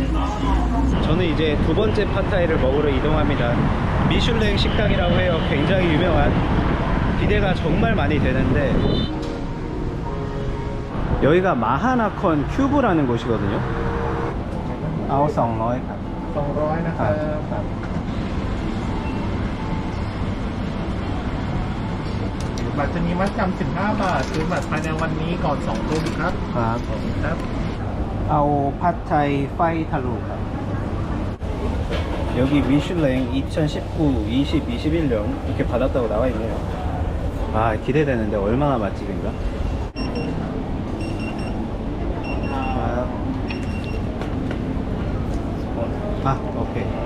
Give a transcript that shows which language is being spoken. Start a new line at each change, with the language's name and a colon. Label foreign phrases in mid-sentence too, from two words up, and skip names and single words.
Korean: 저는 이제 두 번째 팟타이를 먹으러 이동합니다. 미슐랭 식당이라고 해요. 굉장히 유명한. 기대가 정말 많이 되는데, 여기가 마하나콘 큐브라는 곳이거든요.
Thai: 200 ครับ 200นะครับ บัตรจะมีมัดจำ15 บาทซื้อบัตรภายในวันนี้ก่อน2 ทุ่มครับ ครับ ครับ เอาผัดไทยไฟทะลุครับ
Korean: 여기 미슐랭 2019, 20, 21년 이렇게 받았다고 나와 있네요. 아, 기대되는데 얼마나 맛집인가? 오케이.